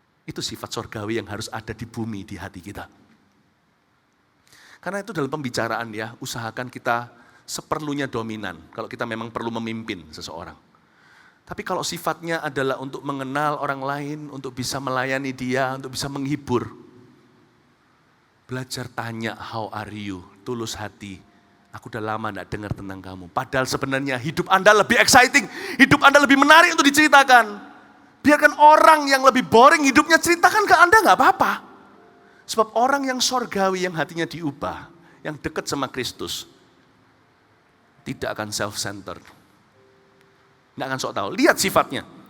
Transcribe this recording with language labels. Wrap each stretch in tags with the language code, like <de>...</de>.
<id>Itu sifat sorgawi yang harus ada di bumi, di hati kita. Karena itu dalam pembicaraan ya, usahakan kita seperlunya dominan. Kalau kita memang perlu memimpin seseorang. Tapi kalau sifatnya adalah untuk mengenal orang lain, untuk bisa melayani dia, untuk bisa menghibur. Belajar tanya,</id> <en>how are you?</en> <id>Tulus hati. Aku udah lama gak dengar tentang kamu. Padahal sebenarnya hidup Anda lebih exciting. Hidup Anda lebih menarik untuk diceritakan. Biarkan orang yang lebih boring hidupnya ceritakan ke Anda gak apa-apa. Sebab orang yang sorgawi, yang hatinya diubah, yang dekat sama Kristus, tidak akan self-centered. Tidak akan sok tahu. Lihat sifatnya.</id>